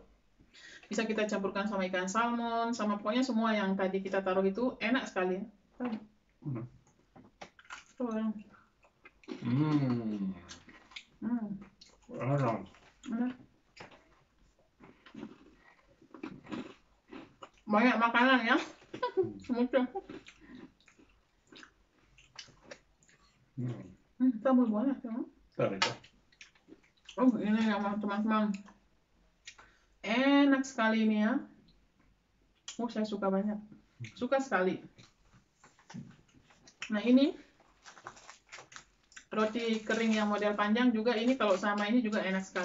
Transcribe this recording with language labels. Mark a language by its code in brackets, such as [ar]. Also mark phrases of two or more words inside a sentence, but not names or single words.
[id] Bisa kita campurkan sama ikan salmon, sama pokoknya semua yang tadi kita taruh itu enak sekali. Banyak makanan ya. [es] Está muy buena, ¿no? Está rico. [id] Oh, ini yang teman-teman. Enak sekali ini ya. Saya suka banyak. Suka sekali. Nah ini roti kering yang model panjang juga, ini kalau sama ini juga enak sekali.